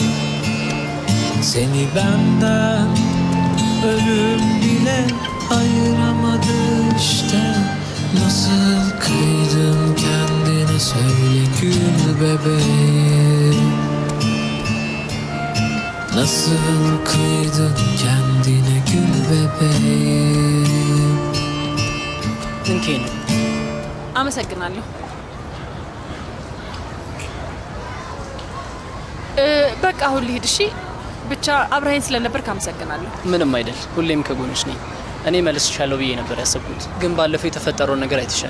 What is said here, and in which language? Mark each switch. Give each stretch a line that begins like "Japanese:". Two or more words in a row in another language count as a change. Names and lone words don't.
Turkish: Seni benden ölüm bile ayıramadı işte. Nasıl kıydın kendine söyle gül bebeğim. Nasıl kıydın kendine gül bebeğim. እንኬን
Amharic: አመሰግናለሁ። በቃ አሁን ልሂድ። እሺ ብቻ አብረኸኝ ስለነበር ካመሰግናለሁ። ምንም አይደል፣ ሁሌም ከጎንሽ ነኝ። እኔ መልስሻለሁ ብዬ ነበር ያሰብኩት፣ ግን ባለፈው የተፈጠረውን ነገር አይተሻል።